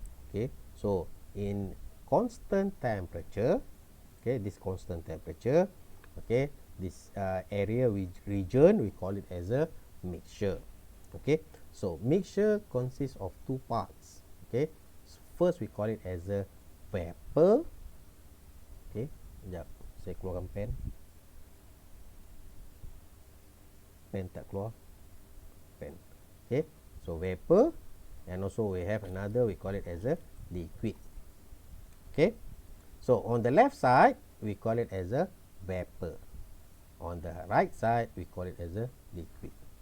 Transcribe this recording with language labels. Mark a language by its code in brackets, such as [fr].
[en] Okay, so in constant temperature, okay, this constant temperature, okay, this area region we call it as a mixture. Okay, so mixture consists of two parts. Okay, first we call it as a vapor. [ms] Okay, sekejap saya keluarkan pen tak keluar pen. [en] Okay, so vapor, and also we have another, we call it as a liquid. Okay, so on the left side we call it as a vapor, on the right side we call it as a liquid.